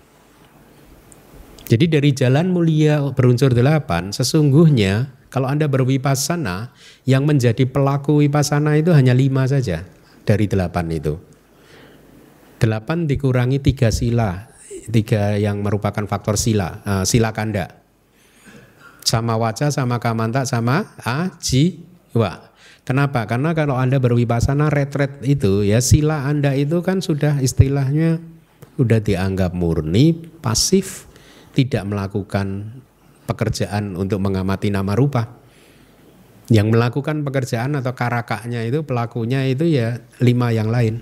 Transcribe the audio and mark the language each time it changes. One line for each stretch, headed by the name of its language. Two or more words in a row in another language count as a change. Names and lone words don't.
Indonesian: Jadi dari jalan mulia berunsur 8, sesungguhnya kalau Anda bervipassana, yang menjadi pelaku vipassana itu hanya 5 saja dari 8 itu. 8 dikurangi 3 sila. 3 yang merupakan faktor sila,
Pali: sila kanda. Sama waca, sama kamanta, sama ajiwa.
Indonesian: Kenapa? Karena kalau Anda bervipassana retret itu ya sila Anda itu kan sudah istilahnya sudah dianggap murni, pasif, tidak melakukan pekerjaan untuk mengamati
Pali: nama rupa.
Indonesian: Yang melakukan pekerjaan atau karakanya itu pelakunya itu ya 5 yang lain.